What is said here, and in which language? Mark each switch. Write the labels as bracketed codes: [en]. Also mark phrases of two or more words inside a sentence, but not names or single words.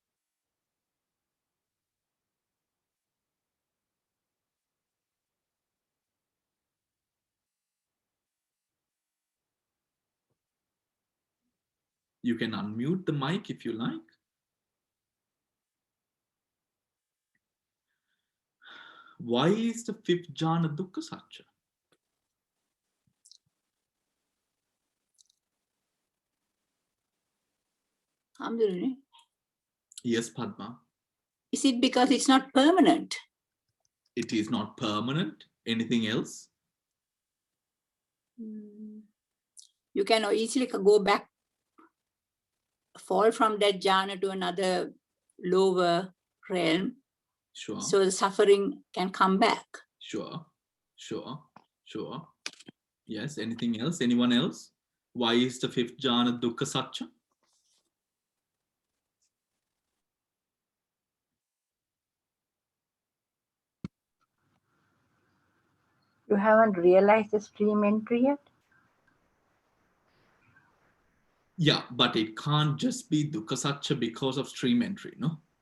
[en] You can unmute the mic if you like. Why is the 5th jhana [pi] dukkha satcha? [en] Yes, Padma. Is it because it's not permanent? It is not permanent. Anything else? You can easily go back, fall from that jhana to another lower realm. Sure. So the suffering can come back. Sure. Yes, anything else? Anyone else? Why is the 5th jhana [pi] dukkha satcha? [en] You haven't realized the stream entry yet? Yeah, but it can't just be [pi] dukkha satcha [en] because of stream entry, no?